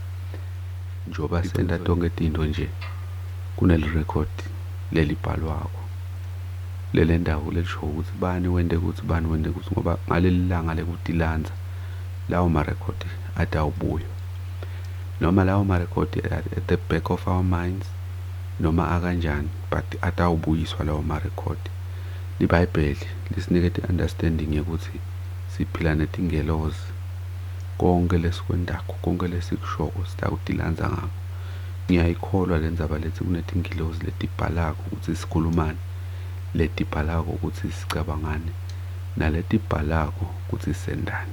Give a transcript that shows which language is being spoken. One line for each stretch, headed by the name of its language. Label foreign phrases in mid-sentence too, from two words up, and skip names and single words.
Swati: Njoba senda tonke tinto nje kunelirekhodi lelibhalwako lele ndawo lelisho ukuthi bani wende ukuthi bani wende ukuthi, ngoba ngaleli langa lekutilanza lawo marekhodi atawubuya, noma lawo marekhodi
English: at the back of our minds
Swati: noma akanjani, but atawubuyiswa lawo marekhodi. IBhayibheli lisinikete understanding yokuthi siphila netingelozi. Konke lesikwendako, konke lesikushoko sitawutilanza ngako. Ngiyayikholwa le ndzaba lethi kunetingilozi letibhalako ukuthi sikhulumane, letibhalako ukuthi sicabangane, naletibhalako ukuthi sendane.